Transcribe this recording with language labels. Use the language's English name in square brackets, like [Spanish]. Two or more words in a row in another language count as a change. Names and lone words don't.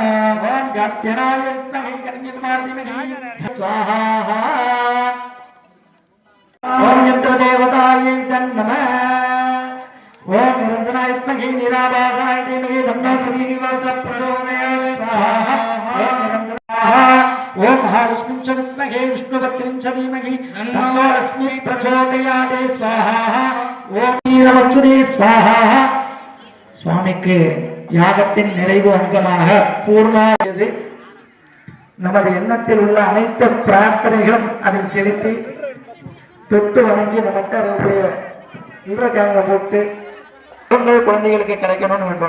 [Sanskrit] ओम गद्गणाय विद्महे कन्याकुमारी धीमहि स्वाहा ओम यंत्रदेवताय नमः ओम निरंजनाय विद्महे निराभासाय धीमहि तन्नो श्रीनिवास प्रचोदयात् स्वाहा ओम निरंजनाय ओम महालक्ष्मीं च विद्महे विष्णुपत्नीं च धीमहि तन्नो लक्ष्मी प्रचोदयात् स्वाहा ओम वीरवस्तुते स्वाहा [Tamil] சுவாமிக்கு யாகத்தின் நிறைவு அங்கமாக பூர்ணாவது நமது எண்ணத்தில் உள்ள அனைத்து பிரார்த்தனைகளும் அதில் செலுத்தி தொட்டு வணங்கி நமக்கு அதனுடைய உருளைக்கிழங்க போட்டு குழந்தைகளுக்கு கிடைக்கணும்னு வேண்டும்.